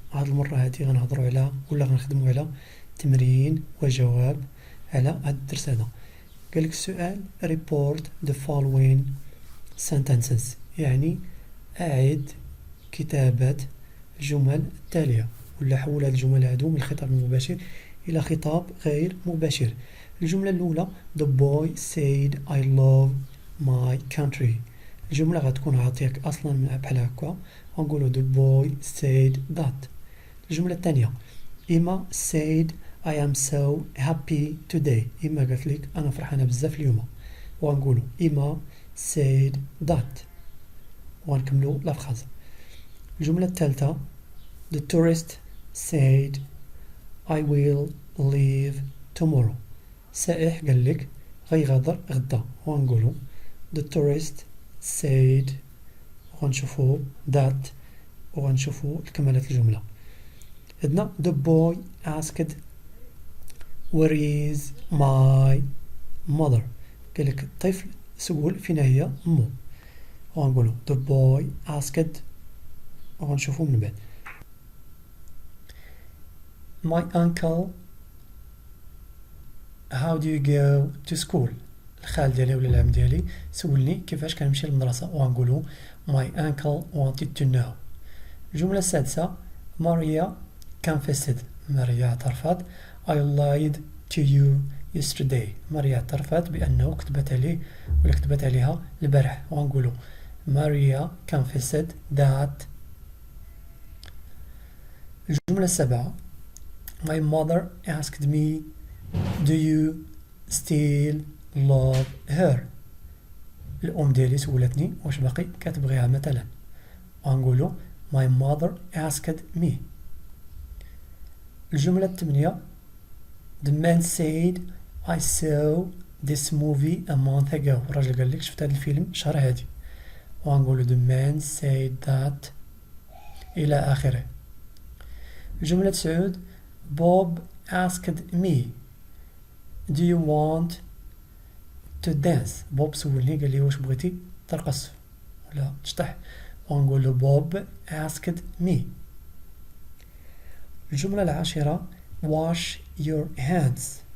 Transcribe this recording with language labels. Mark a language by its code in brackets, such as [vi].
[ar] هاد المرة هادي غنهضروا على غنخدموا على تمرين وجواب على هاد الدرس هذا. قالك السؤال [en] report the following sentences، [ar] يعني أعد كتابة الجمل التالية، ولا حول هاد الجمل هادو من الخطاب المباشر إلى خطاب غير مباشر. الجملة الأولى [en] The boy said I love my country. [ar] الجملة غتكون عاطيك أصلا من بحال هكا، غنقولو [en] The boy said that. [ar] الجملة الثانية [en] إما said I am so happy today. [ar] إما قالت لك أنا فرحانة بزاف اليوم، وغنقولو إما [en] said that، [ar] وغنكملو لا فخاز. [en] الجملة الثالثة The tourist said I will leave tomorrow. [ar] سائح قال لك غيغادر غدا، وغنقولو [en] The tourist said، [ar] وغنشوفو that، وغنشوفو كمالات الجملة. عندنا [en] The boy asked where is my mother. [ar] قال لك الطفل سؤال فين هي أمه، وغنقولو [en] The boy asked، [ar] وغنشوفو من بعد. [en] My uncle how do you go to school. [ar] الخال ديالي ولا العم ديالي سولني كيفاش كنمشي للمدرسة، وغنقولو [en] My uncle wanted to know. [ar] الجملة السادسة [en] Maria confessed. [ar] ماريا اعترفت [en] I lied to you yesterday. [ar] ماريا اعترفت بأنه كتبت عليها البارح، وغنقولو [en] Maria confessed that. [ar] الجملة السابعة [en] My mother asked me do you still love her. [ar] الأم ديالي سولتني واش باقي كتبغيها مثلا، وغنقولو [en] My mother asked me. [ar] الجملة الثامنة [en] The man said I saw this movie a month ago. [ar] الراجل قال لك شفت هذا الفيلم شهر هادي، وغنقولو [en] The man said that [ar] إلى آخره. الجملة [en] 9 Bob asked me do you want to dance. [ar] بوب سولني قال لي واش بغيتي ترقص ولا تشطح، ونقول [en] Bob asked me. [ar] الجملة [en] 10 wash your hands.